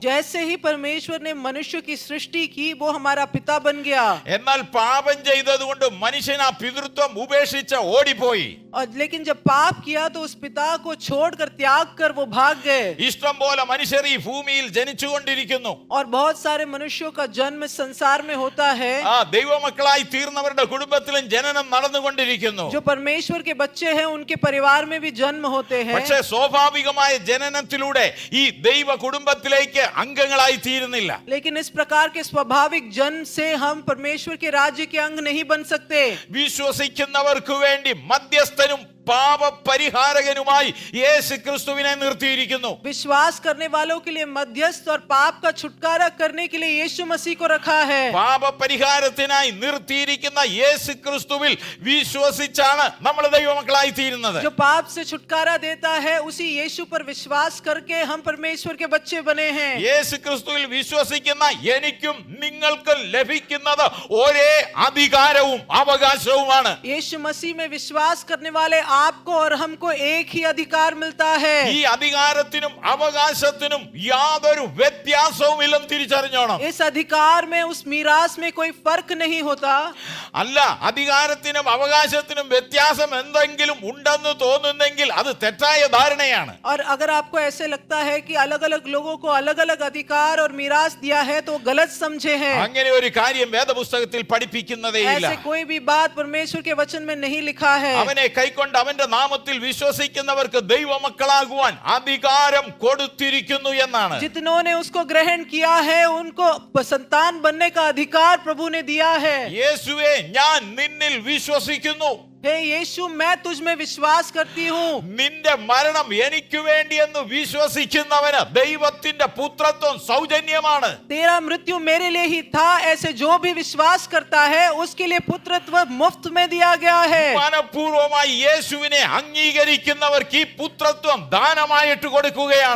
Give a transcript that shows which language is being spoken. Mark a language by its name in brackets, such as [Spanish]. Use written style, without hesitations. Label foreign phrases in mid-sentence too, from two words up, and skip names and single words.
[Hindi] जैसे ही परमेश्वर ने मनुष्य की सृष्टि की वो हमारा पिता बन गया। [Malayalam] എന്നാൽ പാപം ചെയ്തതുകൊണ്ട് മനുഷ്യൻ ആ പിതൃത്വം ഉപേക്ഷിച്ച് ഓടിപ്പോയി. [Hindi] और लेकिन जब पाप किया तो उस पिता को छोड़कर त्याग कर वो भाग गए। [Malayalam] ഇഷ്ടം പോലെ മനുഷ്യർ ഈ ഭൂമിയിൽ ജനിച്ചുകൊണ്ടിരിക്കുന്നു. [Hindi] और बहुत सारे मनुष्यों का जन्म संसार में होता है। [Malayalam] ആ ദൈവമക്കളായി തീർന്നവരുടെ കുടുംബത്തിലും ജനനം നടന്നുകൊണ്ടിരിക്കുന്നു. [Hindi] जो परमेश्वर के बच्चे हैं उनके परिवार में भी जन्म होते हैं। [Malayalam] പക്ഷേ സ്വാഭാവികമായ ജനനത്തിലൂടെ ഈ ദൈവ കുടുംബത്തിലേക്ക് അംഗങ്ങളായി തീരുന്നില്ല. [Hindi] लेकिन इस प्रकार के स्वाभाविक जन्म से हम परमेश्वर के राज्य के अंग नहीं बन सकते। [Malayalam] വിശ്വസിക്കുന്നവർക്ക് വേണ്ടി മധ്യസ്ഥനും പാപപരിഹാരകനുമായി യേശു ക്രിസ്തുവിനെ നിർത്തിയിരിക്കുന്നു. [Hindi] विश्वास करने वालों के लिए मध्यस्थ और पाप का छुटकारा करने के लिए यीशु मसीह को रखा है। [Malayalam] പാപപരിഹാരത്തിനായി നിർത്തിയിരിക്കുന്ന യേശു ക്രിസ്തുവിൽ വിശ്വസിച്ചാണ് നമ്മൾ ദൈവമക്കളായി തീരുന്നത്. [Hindi] जो पाप से छुटकारा देता है उसी यीशु पर विश्वास करके हम परमेश्वर के बच्चे बने हैं। [Malayalam] യേശു ക്രിസ്തുവിൽ വിശ്വസിക്കുന്ന എനിക്കും നിങ്ങൾക്കും ലഭിക്കുന്നത് ഒരേ അധികാരവും അവകാശവുമാണ്. [Hindi] यीशु मसीह में विश्वास करने वाले आपको और हमको एक ही अधिकार मिलता है। [Malayalam] ഈ അധികാരത്തിനും അവകാശത്തിനും യാതൊരു വ്യത്യാസവും ഇല്ലെന്ന് തിരിച്ചറിഞ്ഞോണം. [Hindi] इस अधिकार में उस मीरास में कोई फर्क नहीं होता। [Malayalam] അല്ല, അധികാരത്തിനും അവകാശത്തിനും വ്യത്യാസം എന്തെങ്കിലും ഉണ്ടെന്ന് തോന്നുന്നെങ്കിൽ അത് തെറ്റായ ധാരണയാണ്. [Hindi] और अगर आपको ऐसे लगता है कि अलग अलग लोगों को अलग अलग अधिकार और मीरास दिया है तो गलत समझे हैं। [Malayalam] അങ്ങനെ ഒരു കാര്യം വേദപുസ്തകത്തിൽ പഠിപ്പിക്കുന്നതേയില്ല. [Hindi] ऐसे कोई भी बात परमेश्वर के वचन में नहीं लिखा है। [Malayalam] അവനെ കൈക്കൊണ്ട് അവന്റെ നാമത്തിൽ വിശ്വസിക്കുന്നവർക്ക് ദൈവമക്കളാകുവാൻ അധികാരം കൊടുത്തിരിക്കുന്നു എന്നാണ്. [Hindi] जितनों ने उसको ग्रहण किया है उनको संतान बनने का अधिकार प्रभु ने दिया है। [Malayalam] യേശുവേ, ഞാൻ നിന്നിൽ വിശ്വസിക്കുന്നു. [Hindi] हे यीशु, मैं तुझ में विश्वास करती हूँ। [Malayalam] നിന്റെ മരണം എനിക്ക് വേണ്ടി എന്ന് വിശ്വസിക്കുന്നവന് ദൈവത്തിന്റെ പുത്രത്വം സൗജന്യമാണ്. [Hindi] तेरा मृत्यु मेरे लिए ही था, ऐसे जो भी विश्वास करता है उसके लिए पुत्रत्व मुफ्त में दिया गया है। [Malayalam] മനഃപൂർവ്വമായി യേശുവിനെ അംഗീകരിക്കുന്നവർക്ക് ഈ പുത്രത്വം ദാനമായിട്ട് കൊടുക്കുകയാണ്.